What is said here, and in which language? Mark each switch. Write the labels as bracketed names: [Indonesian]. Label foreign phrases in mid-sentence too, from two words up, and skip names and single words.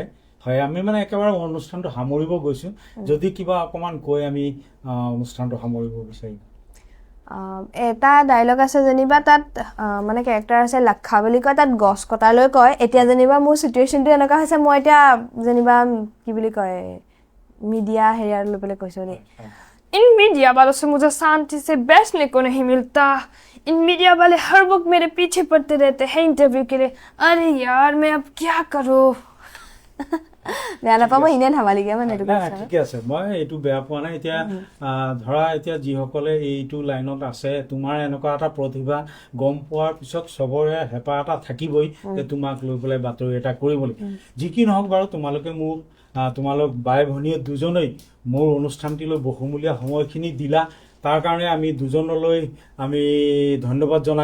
[Assamese] হয়, আমি মানে একেবাৰে অনুষ্ঠানটো সামৰিব গৈছোঁ, যদি কিবা অকণমান কৈ আমি অনুষ্ঠানটো সামৰিব বিচাৰিম। এটা ডাইলগ আছে যেনিবা, তাত মানে কেৰেক্টাৰ আছে লাক্ষা বুলি কয়, তাত গছ কটালৈ কয়। এতিয়া যেনিবা মোৰ চিটুৱেশ্যনটো এনেকুৱা হৈছে, মই এতিয়া যেনিবা কি বুলি কয় মিডিয়া হেৰিয়াৰ লৈ পেলাই কৈছোঁ দেই। [Hindi] इन मीडिया वालों से मुझे शांति से बैठने को नहीं मिलता, इन मीडिया वाले हर वक्त मेरे पीछे पड़ते रहते हैं इंटरव्यू के लिए, अरे यार मैं अब क्या करूँ। [Assamese] বেয়া নাপাব, ইনে ধেমালিকে মানে এইটো ঠিকে আছে, মই এইটো বেয়া পোৱা নাই। এতিয়া ধৰা এতিয়া যিসকলে এইটো লাইনত আছে, তোমাৰ এনেকুৱা এটা প্ৰতিভা গম পোৱাৰ পিছত চবৰে হেঁপাহ এটা থাকিবই যে তোমাক লৈ পেলাই বাতৰি এটা কৰিবলৈ। যি কি নহওক বাৰু, তোমালোক বাই ভনীয়ে দুজনেই মোৰ অনুষ্ঠানটিলৈ বহুমূলীয়া সময়খিনি দিলা, তাৰ কাৰণে আমি দুজনলৈ আমি ধন্যবাদ জনাইছোঁ।